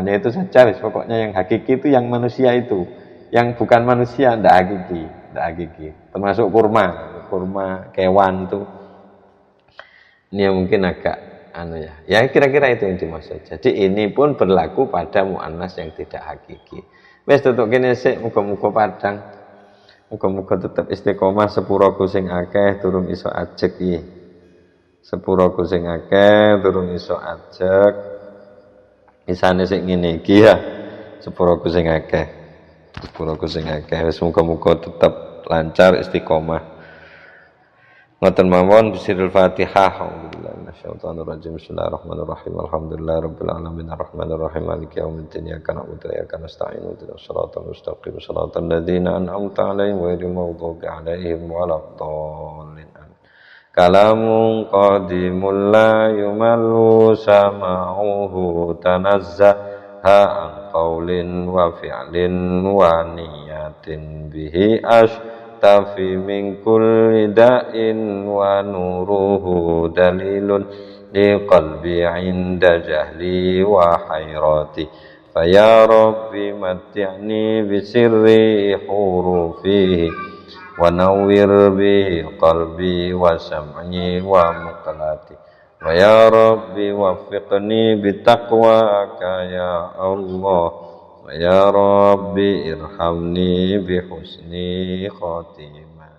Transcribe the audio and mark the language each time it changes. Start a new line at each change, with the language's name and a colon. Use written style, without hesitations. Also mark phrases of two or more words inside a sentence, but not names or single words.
Indonesian: Ya itu saja, pokoknya yang hakiki itu yang manusia itu. Yang bukan manusia enggak hakiki, enggak hakiki. Termasuk kurma, kewan tuh. Ini yang mungkin agak ya kira-kira itu yang dimaksud. Jadi ini pun berlaku pada muannas yang tidak hakiki.
Javanese: Wes tutuk kene sik, muga-muga padang. Muga-muga tetep istiqomah sepuraku sing akeh durung iso ajeg iki. Sepuraku sing akeh durung iso ajeg. Isane sik ngene iki ya. Sepuraku sing akeh. Sepuraku sing akeh. Wes muga-muga tetep lancar istiqomah. Ngoten mawon
Arabic: بسر الفاتحة. الحمد لله من الشيطان الرجيم. بسم الله الرحمن الرحيم. الحمد لله رب العالمين الرحمن الرحيم مالك يوم الدين. إياك نعبد وإياك نستعين. اهدنا الصراط المستقيم. صراط الذين أنعمت عليهم غير المغضوب عليهم ولا الضالين. كلام قديم لا يمل سماعه تنزه عن قول وفعل ونية به تفي من كل داء ونوره دليل لقلبي عند جهلي وحيرتي فيا رب متعني بسر حروفه ونور بقلبي وسمعي ومقلتي ويا رب وفقني بتقواك يا الله يا رب ارحمني بحسن خاتمة.